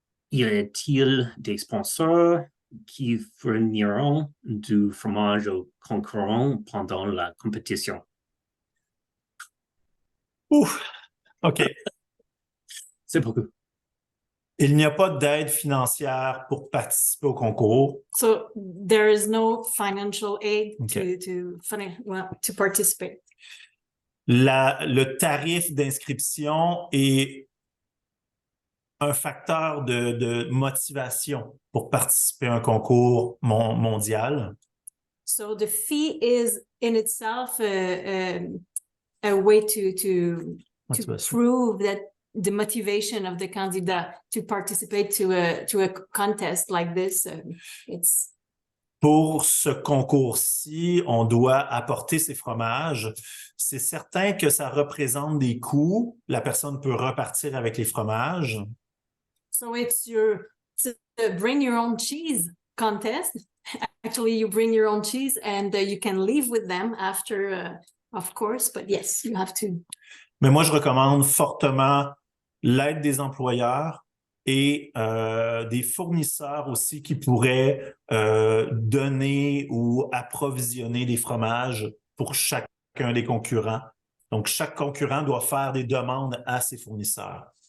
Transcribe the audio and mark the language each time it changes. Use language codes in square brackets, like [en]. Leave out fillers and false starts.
[fr] Y a-t-il des sponsors qui fourniront du fromage aux concurrents pendant la compétition? Ouf, OK. C'est beaucoup. Il n'y a pas d'aide financière pour participer au concours. [en] So there is no financial aid Okay. to participate. [fr] Le tarif d'inscription est un facteur de motivation pour participer à un concours mondial. [en] So the fee is in itself a way to Motivation. prove that the motivation of the candidate to participate to a contest like this. It's [fr] Pour ce concours-ci, on doit apporter ses fromages. C'est certain que ça représente des coûts. La personne peut repartir avec les fromages. [en] so it's a bring your own cheese contest. Actually, you bring your own cheese and you can leave with them after, of course. But yes, you have to. [fr] Mais moi, je recommande fortement l'aide des employeurs et des fournisseurs aussi qui pourraient donner ou approvisionner des fromages pour chacun des concurrents. Donc, chaque concurrent doit faire des demandes à ses fournisseurs.